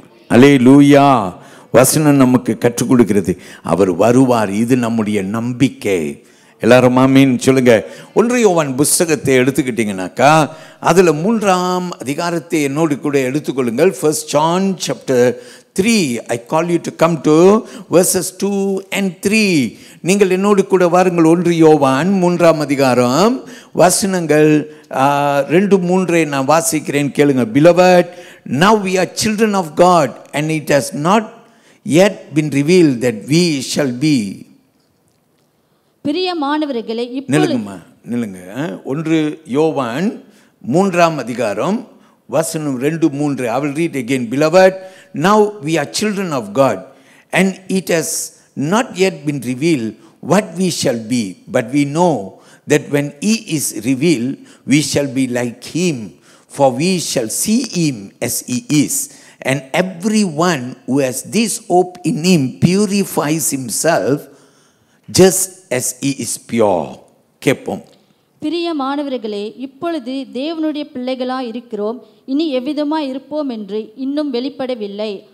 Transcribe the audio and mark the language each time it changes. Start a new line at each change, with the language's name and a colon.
Tamil: அல்லேலூயா. வசனம் நமக்கு கற்றுக் கொடுக்கிறது, அவர் வருவார். இது நம்முடைய நம்பிக்கை. எல்லாரும் ஆமீன் சொல்லுங்க. 1 யோவான் புஸ்தகத்தை எடுத்துக்கிட்டீங்கன்னாக்கா அதில் 3ஆம் அதிகாரத்தை என்னோடு கூட எடுத்துக்கொள்ளுங்கள்.
English: 1 John chapter 3. I call you to come to verses 2 and 3.
Tamil: நீங்கள் என்னோடு கூட வாருங்கள். 1 யோவான் 3ஆம் அதிகாரம் வசனங்கள் 2-3 நான் வாசிக்கிறேன், கேளுங்க.
English: Beloved, now we are children of God, and it has not yet been revealed that we shall be.
Tamil: பிரியமானவர்களே, நில்லுங்க. 1 யோவான் 3ஆம் அதிகாரம் வசனம் 2-3.
English: I will read again. Beloved, now we are children of God, and it has not yet been revealed what we shall be, but we know that when He is revealed, we shall be like Him, for we shall see Him as He is. And everyone who has this hope in Him purifies himself just as He is pure.
Tamil: கேட்போம். பிரியமானவர்களே, இப்பொழுது தேவனுடைய பிள்ளைகளாய் இருக்கிறோம், இனி எவ்விதமாய் இருப்போம் என்று இன்னும் வெளிப்படவில்லை.